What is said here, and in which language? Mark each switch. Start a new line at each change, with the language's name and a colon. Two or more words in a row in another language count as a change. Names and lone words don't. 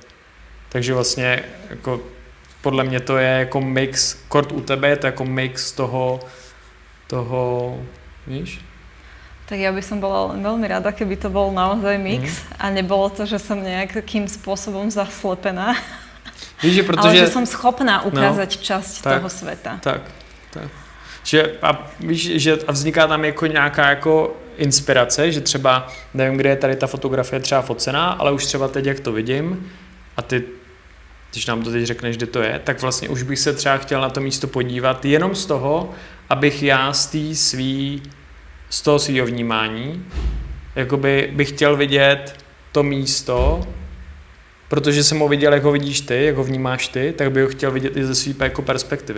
Czech: Takže vlastně jako podle mě to je jako mix, kort u tebe je to jako mix toho, víš?
Slovak: Tak ja by som bola veľmi rada, keby to bol naozaj mix a nebolo to, že som nejakým spôsobom zaslepená.
Czech: Víš, že protože...
Slovak: Ale že som schopná ukázať časť toho sveta. Tak.
Czech: Že, a víš, že a vzniká tam jako nějaká jako inspirace, že třeba, nevím, kde je tady ta fotografie třeba focená, ale už třeba teď, jak to vidím, a ty, když nám to teď řekneš, kde to je, tak vlastně už bych se třeba chtěl na to místo podívat jenom z toho, abych já z toho svýho vnímání, jakoby bych chtěl vidět to místo, protože jsem ho viděl, jak ho vidíš ty, jak ho vnímáš ty, tak bych ho chtěl vidět i ze své jako perspektivy.